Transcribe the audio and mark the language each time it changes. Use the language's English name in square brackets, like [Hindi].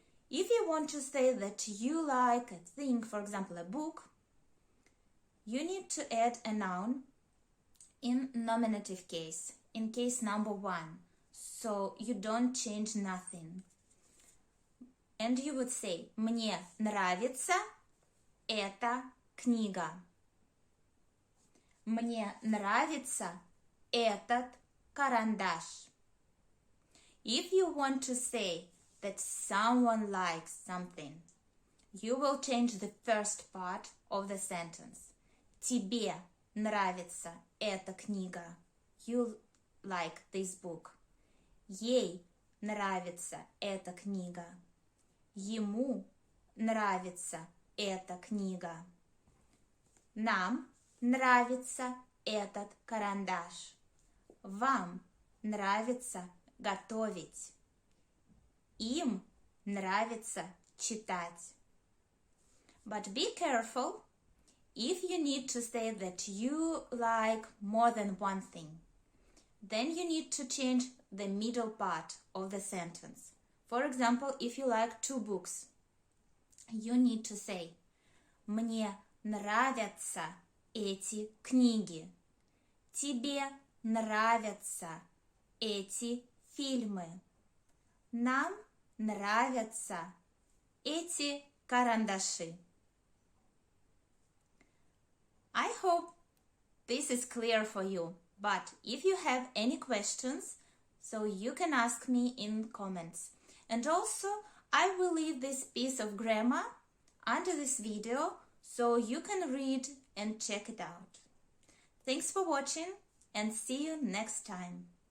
[English] If you want to say that you like a thing, for example, a book, you need to add a noun in nominative case, in case number 1, so you don't change nothing. And you would say [Russian] «Мне нравится эта книга». «Мне нравится этот карандаш». [English] If you want to say that someone likes something, you will change the first part of the sentence. [Russian] Тебе нравится эта книга. [English] You like this book. [Russian] Ей нравится эта книга. Ему нравится эта книга. Нам нравится этот карандаш. Вам нравится готовить. Им нравится читать. [English] But be careful. If you need to say that you like more than one thing, then you need to change the middle part of the sentence. For example, if you like 2 books, you need to say [Russian] «Мне нравятся эти книги». Тебе нравятся эти фильмы. Нам нравятся эти карандаши. [English] I hope this is clear for you, but if you have any questions, so you can ask me in comments. And also, I will leave this piece of grammar under this video, so you can read and check it out. Thanks for watching, and see you next time.